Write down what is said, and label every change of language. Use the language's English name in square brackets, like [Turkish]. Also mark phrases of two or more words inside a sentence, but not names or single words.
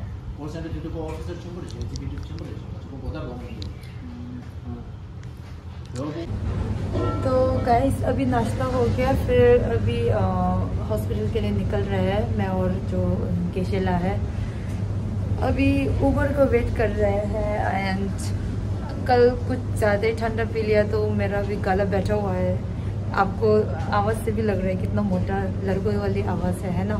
[Korean] call센터 주고 오피스를 충분히 줘, 지금 충분히 줘. 지금 보다 너무 [Hindi] तो गाइस अभी नाश्ता हो गया. फिर अभी हॉस्पिटल के लिए निकल रहे हैं मैं और जो केशेला है. अभी उबर को वेट कर रहे हैं. एंड कल कुछ ज़्यादा ही ठंडा पी लिया तो मेरा भी गला बैठा हुआ है. आपको आवाज़ से भी लग रहा है कितना मोटा लड़कों वाली आवाज़ है ना.